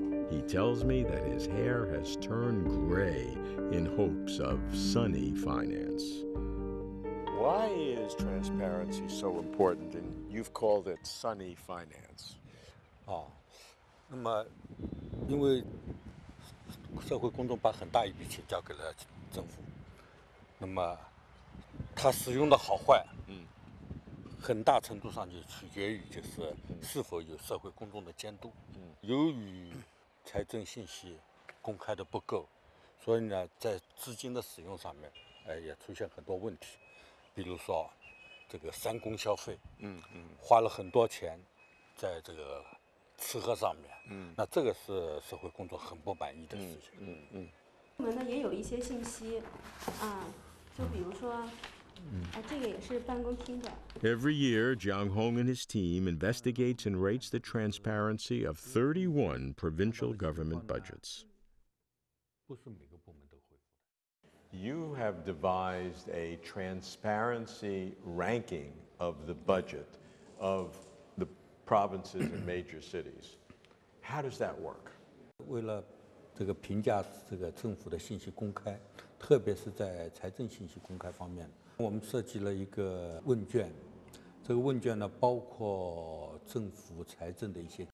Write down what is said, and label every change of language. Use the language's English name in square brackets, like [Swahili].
[English] He tells me that his hair has turned gray in hopes of sunny finance. Why is transparency so important, and you've called it sunny finance? [Chinese] 那么因为社会公众把很大一笔钱交给了政府，那么它使用的好坏，很大程度上就取决于就是是否有社会公众的监督。由于财政信息公开的不够，所以呢，在资金的使用上面，也出现很多问题。比如说，这个三公消费，花了很多钱在这个吃喝上面，那这个是社会公众很不满意的事情。我们呢也有一些信息，就比如说，这个也是办公厅的。 [English] Every year, Jiang Hong and his team investigates and rates the transparency of 31 provincial government budgets. You have devised a transparency ranking of the budget of the provinces and major cities. How does that work? [Chinese] 为了这个评价这个政府的信息公开，特别是在财政信息公开方面，我们设计了一个问卷。这个问卷呢，包括政府财政的一些